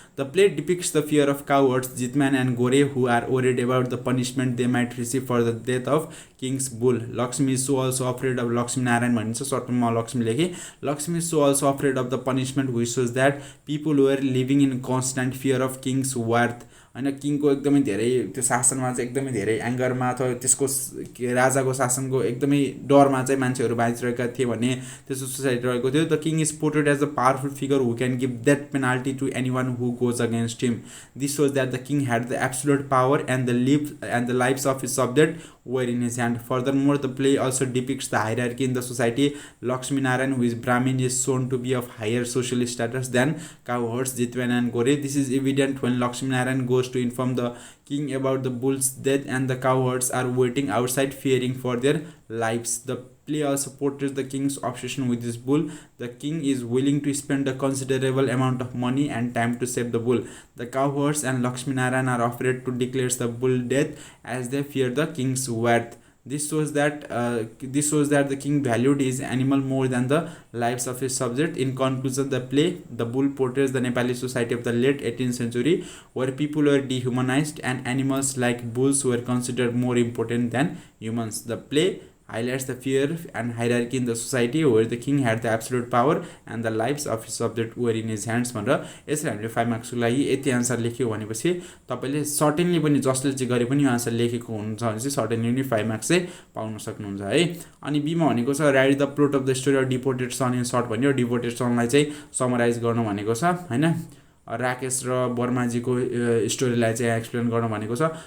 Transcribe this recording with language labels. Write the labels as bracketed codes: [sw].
[en] The play depicts the fear of cowards Jitman and Gore, who are worried about the punishment they might receive for the death of King's bull. Lakshmi is so also afraid of Lakshmi Narayan [ne] भनिन्छ सर्टमा Lakshmi लेखे. [en] Lakshmi is so also afraid of the punishment, which shows that people were living in constant fear of King's wrath. [ne] हैन, किङको एकदमै धेरै त्यो शासनमा चाहिँ एकदमै धेरै एङ्गरमा अथवा त्यसको राजाको शासनको एकदमै डरमा चाहिँ मान्छेहरू बाँचिरहेका थिए भन्ने त्यस्तो सोसाइटी रहेको थियो। [en] The king is portrait as a powerful figure who can give death penalty to anyone who goes against him. This shows that the king had the absolute power and the lives of his subject were in his hand. Furthermore, the play also depicts the hierarchy in the society. Lakshmi Narayan, who is Brahmin, is shown to be of higher social status than cowherds Jitwan and Gore. This is evident when Lakshmi Narayan goes to inform the king about the bull's death, and the cowherds are waiting outside fearing for their lives. The play also portrays the king's obsession with this bull. The king is willing to spend a considerable amount of money and time to save the bull. The cowherds and Lakshmi Narayan are afraid to declare the bull dead as they fear the king's wrath. This shows that the king valued his animal more than the lives of his subject. In conclusion, the play The Bull portrays the Nepali society of the late 18th century, where people were dehumanized and animals like bulls were considered more important than humans. The play highlights the fear and hierarchy in the society, where the king had the absolute power and the lives of his subject were in his hands. [ne] भनेर यसरी हामीले 5 मार्क्सको लागि यति answer लेख्यो भनेपछि तपाईले certainly पनि जसले चाहिँ गरे पनि यो आन्सर लेखेको हुनुहुन्छ भने चाहिँ सर्टेनली पनि 5 मार्क्स चाहिँ पाउन सक्नुहुन्छ है। अनि बीमा भनेको छ [en] right the plot of the story of deported son in short [ne] भन्यो। डिपोर्टेड सनलाई चाहिँ समराइज गर्नु भनेको छ हैन। राकेश र वर्माजीको स्टोरीलाई चाहिँ एक्सप्लेन गर्न भनेको छ।